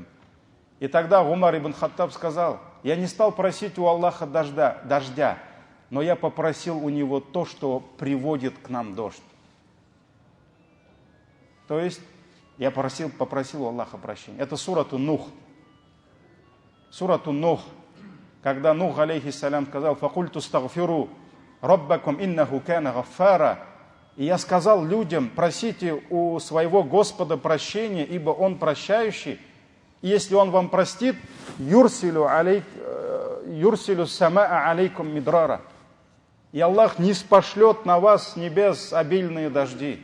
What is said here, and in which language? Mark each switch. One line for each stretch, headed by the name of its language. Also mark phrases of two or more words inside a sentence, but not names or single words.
Russian: И тогда Умар ибн Хаттаб сказал: я не стал просить у Аллаха дождя, но я попросил у него то, что приводит к нам дождь. То есть я попросил у Аллаха прощения. Это сурату Нух. Сурату Нух, когда Нух, алейхиссалям, сказал:
Arabic: «فقلت استغفروا ربكم إنه كان غفارا».
Russian: И я сказал людям: просите у своего Господа прощения, ибо Он прощающий. И если Он вам простит,
Arabic: يرسل السماء عليكم مدرارا.
Russian: И Аллах не спошлет на вас с небес обильные дожди.